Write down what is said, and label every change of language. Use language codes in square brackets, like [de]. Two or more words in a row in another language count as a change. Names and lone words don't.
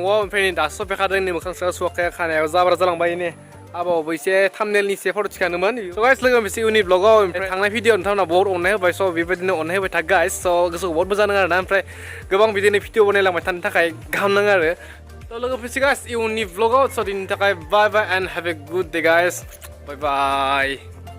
[brx] ओमफ्राय नै दासो सफैखादों नै मोखां सोआ सुवाखै खानायाव जाब्रा जालांबाय नै. आबावबो एसे थाम्बनेलनि एसे फट' थिखानोमोन. [en] So guys [brx] लोगो मोनसे इउनिक ब्लगाव ओमफ्राय थांनाय भिडिअ नोंथांमोना बहुत अननाय होबाय. So बेबायदिनो अननाय होबाय था गाइस. So गोसोखौ बहुत मोजां नाङो आरोना. ओमफ्राय गोबां बिदिनो भिडिअ बनायलांबाय थानो थाखाय गाहाम नाङो आरो. So लोगो मोनसे गाइस इउनिक ब्लगाव. [en] So [brx] दिनैनि थाखाय [en] bye bye and have a good day guys. Bye bye.